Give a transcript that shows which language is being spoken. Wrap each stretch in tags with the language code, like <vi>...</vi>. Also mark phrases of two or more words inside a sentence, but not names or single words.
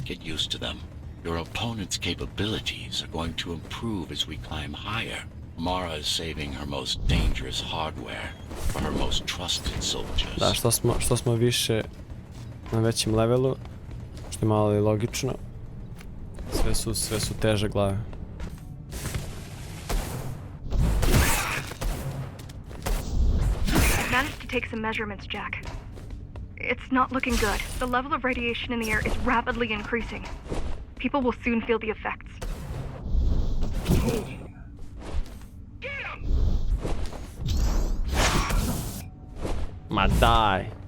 <en>used to them. Your opponent's capabilities are going to improve as we climb higher. Mara is saving her most dangerous hardware for her most trusted soldiers.</en> <hr>Da, što smo više na većem levelu, što je malo i logično, sve su teže glave.</hr> <en>Managed to take some measurements, Jack. It's not looking good. The level of radiation in the air is rapidly increasing. People will soon feel the effects.</en> <hr>Ma daj!</hr>